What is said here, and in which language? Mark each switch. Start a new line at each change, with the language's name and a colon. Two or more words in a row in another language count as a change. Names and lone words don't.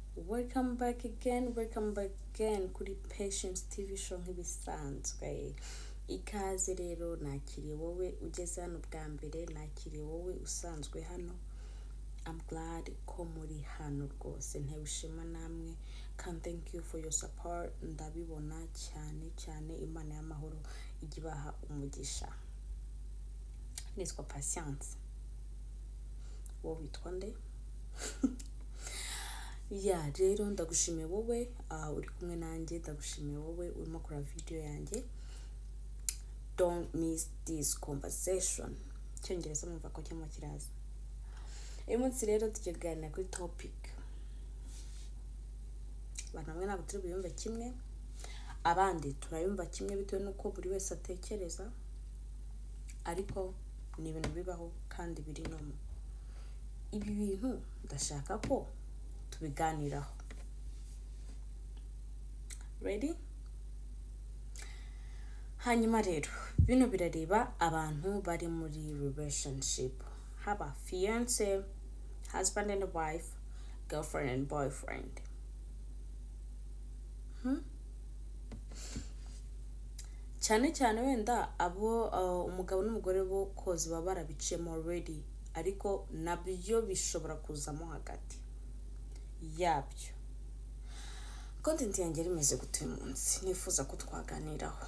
English: welcome back again
Kinyarwanda: kuri Patience TV show nk'ibisanzwe. Ikaze rero nakiriye wowe ugeze hano bwa mbere, nakiriye wowe usanzwe hano.
English: I'm glad
Kinyarwanda: ko muri hano rwose, ntewishima namwe.
English: Can thank you for your support.
Kinyarwanda: Ndabibona cyane Imana y'amahoro igibaha umugisha. Nitwa Patience. Wowe witwa nde? Ya rero ndagushimiye wowe uri kumwe nanjye, ndagushimiye wowe urimo kora video yanjye.
English: Don't miss this conversation.
Kinyarwanda: Cyongereza mwumva ko cyangwa kiraza. Uyu munsi rero tukiganira kuri topic. Banamwe ntabwo turi buyumve kimwe, abandi turayumva kimwe bitewe nuko buri wese atekereza, ariko ni ibintu bibaho kandi biri nomo. Ibi bintu ndashaka ko tubiganiraho. Ready? Hanyuma rero bino birareba abantu bari muri relationship, haba fiance,
English: husband and wife, girlfriend and boyfriend.
Kinyarwanda: Cyane wenda abo umugabo n'umugore bo kozi baba barabicemo already, ariko nabyo bishobora kuzamo hagati yabyo. Content yanjye rimeze gute uyu munsi, nifuza ko twaganiraho.